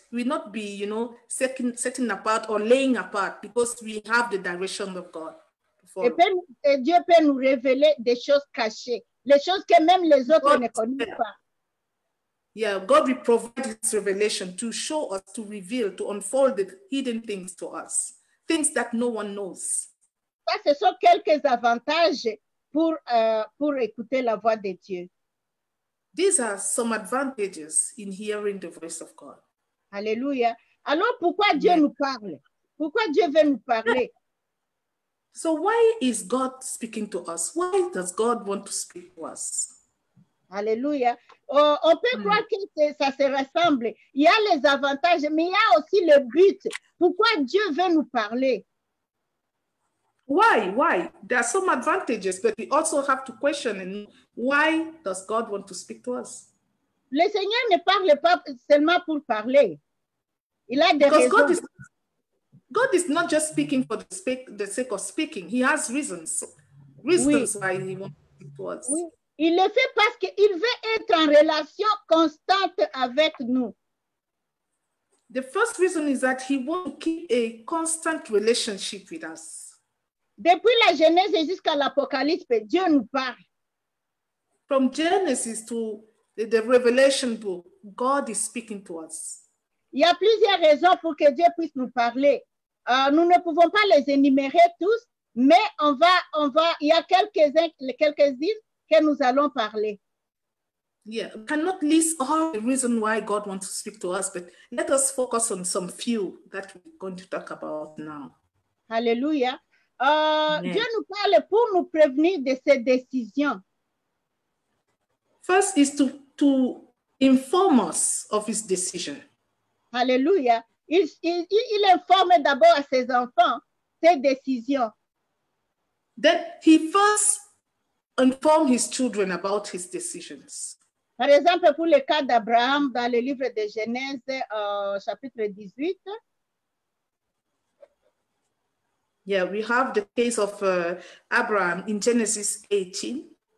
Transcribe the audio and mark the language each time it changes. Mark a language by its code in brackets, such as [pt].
[en] We will not be, setting apart or laying apart because we have the direction of God. [fr] Et Dieu peut nous révéler des choses cachées, les choses que même les autres ne connaissent pas. [en] Yeah, God will provide his revelation to show us, to reveal, to unfold the hidden things to us, things that no one knows. [fr] Ça, ce sont quelques avantages pour écouter la voix de Dieu. [en] These are some advantages in hearing the voice of God. [fr] Alléluia. Alors, pourquoi Dieu nous parle? Pourquoi Dieu veut nous parler? [en] So why is God speaking to us? Why does God want to speak to us? [fr] Alléluia. On peut croire que ça se ressemble. Il y a les avantages, mais il y a aussi le but. Pourquoi Dieu veut nous parler? [en] Why? There are some advantages, but we also have to question why does God want to speak to us? [fr] Le Seigneur ne parle pas seulement pour parler. Il a des raisons. [en] God is not just speaking for the sake of speaking. He has reasons why he wants to speak to us. [fr] Oui. Il le fait parce qu'il veut être en relation constante avec nous. [en] The first reason is that he wants to keep a constant relationship with us. [fr] Depuis la Genèse jusqu'à l'Apocalypse, Dieu nous parle. [en] From Genesis to the Revelation book, God is speaking to us. [fr] Il y a plusieurs raisons pour que Dieu puisse nous parler. Nous ne pouvons pas les énumérer tous, mais il y a quelques-unes que nous allons parler. [en] Yeah, we cannot list all the reasons why God wants to speak to us, but let us focus on some few that we're going to talk about now. [fr] Alléluia. Dieu nous parle pour nous prévenir de ses décisions. [en] First is to inform us of his decision. [fr] Alléluia. Il informe d'abord à ses enfants ses décisions. [en] Then he first informed his children about his decisions. [fr] Par exemple, pour le cas d'Abraham, dans le livre de Genèse, chapitre 18. [en] Yeah, we have the case of Abraham in Genesis 18.